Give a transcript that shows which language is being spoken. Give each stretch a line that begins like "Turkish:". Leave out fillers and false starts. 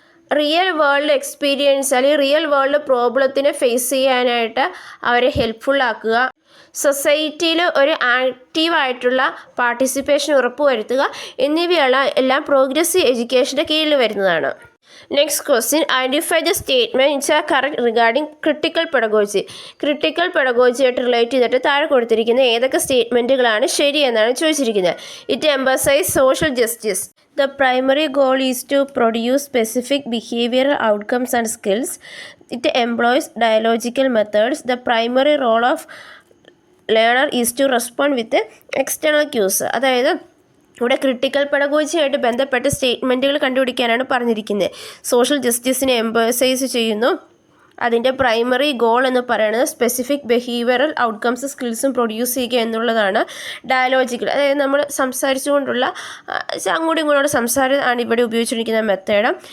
Malayalam: Real world experience അല്ലെങ്കിൽ real world പ്രോബ്ലത്തിനെ face ചെയ്യാനായിട്ട് അവരെ ഹെൽപ്ഫുള്ളാക്കുക, സൊസൈറ്റിയിൽ ഒരു ആക്റ്റീവായിട്ടുള്ള പാർട്ടിസിപ്പേഷൻ ഉറപ്പുവരുത്തുക എന്നിവയുള്ള എല്ലാം പ്രോഗ്രസീവ് എഡ്യൂക്കേഷൻ്റെ കീഴിൽ വരുന്നതാണ്. Next question:
English: Identify the statement its are correct regarding critical pedagogy.
Malayalam: Critical പെഡഗോജിയായിട്ട് relate ചെയ്തിട്ട് താഴെ കൊടുത്തിരിക്കുന്ന ഏതൊക്കെ സ്റ്റേറ്റ്മെൻറ്റുകളാണ് ശരി എന്നാണ് ചോദിച്ചിരിക്കുന്നത്.
English: It emphasize social justice. The primary goal is to produce specific behavioral outcomes and skills. It employs dialogical methods. The primary role of learner is to respond with external cues.
Malayalam: അതായത് ഇവിടെ critical പെഡഗോജിയായിട്ട് ബന്ധപ്പെട്ട സ്റ്റേറ്റ്മെൻറ്റുകൾ കണ്ടുപിടിക്കാനാണ് പറഞ്ഞിരിക്കുന്നത്. Social ജസ്റ്റിസിനെ emphasise ചെയ്യുന്നു. അതിൻ്റെ primary goal എന്ന് പറയുന്നത് specific behavioural outcomes സ്കിൽസും produce ചെയ്യുക എന്നുള്ളതാണ്. ഡയലോജിക്കൽ, അതായത് നമ്മൾ സംസാരിച്ചുകൊണ്ടുള്ള അങ്ങോട്ടും ഇങ്ങോട്ടുള്ള സംസാരം ആണ് ഇവിടെ ഉപയോഗിച്ചിരിക്കുന്ന മെത്തേഡ്.